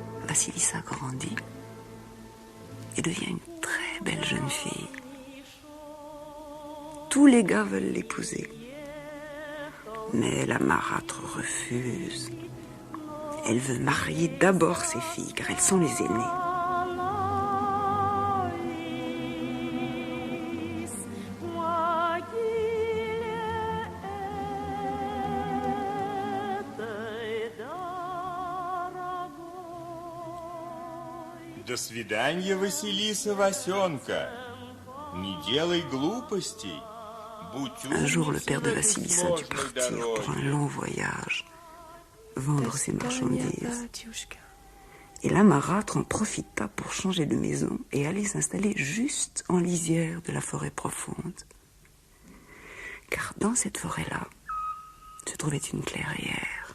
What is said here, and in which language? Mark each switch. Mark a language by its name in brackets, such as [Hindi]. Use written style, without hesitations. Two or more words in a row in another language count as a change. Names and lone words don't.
[French] Vasilissa grandit et devient une très belle jeune fille. Tous les gars veulent l'épouser. Mais la marâtre refuse. Elle veut marier d'abord ses filles, car elles sont les aînées. [Russian] До свидания, Василиса Васенка. Не делай глупостей. [French] Un jour, le père de Vasilissa dut partir pour un long voyage, vendre ses marchandises. Et la marâtre en profita pour changer de maison et aller s'installer juste en lisière de la forêt profonde. Car dans cette forêt-là se trouvait une clairière.